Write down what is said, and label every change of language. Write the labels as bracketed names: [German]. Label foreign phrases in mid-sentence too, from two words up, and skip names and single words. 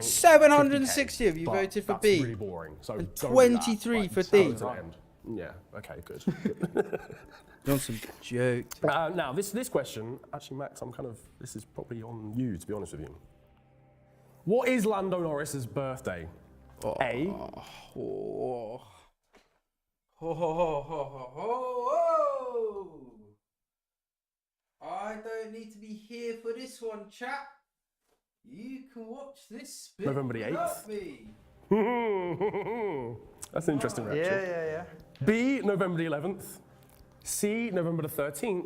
[English] 760 of you 50K, voted for but B. That's really boring. So And don't do that. 23 Right, for go D. to the end. Yeah. Okay. Good. Done some jokes. Now this question, actually, Max, this is probably on you, to be honest with you. What is Lando Norris's birthday? A. Oh. Ho, ho, ho, ho, ho, ho. I don't need to be here for this one, chap. You can watch this bit November the without 8th. me. That's an interesting reaction. Yeah. B, November the 11th. C, November the 13th.